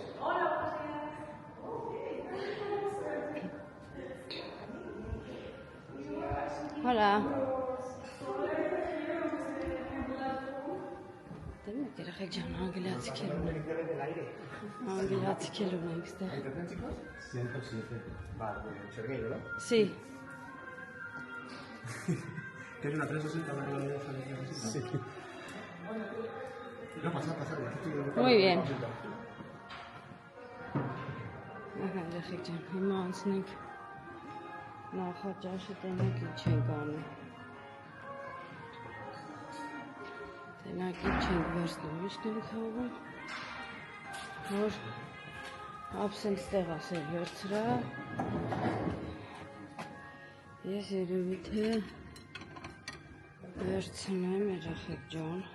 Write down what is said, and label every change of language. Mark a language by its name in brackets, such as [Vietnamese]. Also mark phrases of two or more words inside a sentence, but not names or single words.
[Armenian] Hola Դեմ եք երեխեք ջան անգլիացի քեր ունենք Անգլիացի քեր ունենք ստեղ [Spanish] 107 Chergueiro, ¿no? Sí ¿Tienes una 360 para que Sí. No, pasar. Muy bien [Armenian] Ահա երեխեք ջան հիմա անցնենք նախաճաշը տնենք ինչ ենք անում Տնակ ինչ ենք վերցնում միշտ ենք հավում որ ապսենք ստեղ ասել վերցրա Ես երևի թե վերցնեմ երեխեք ջան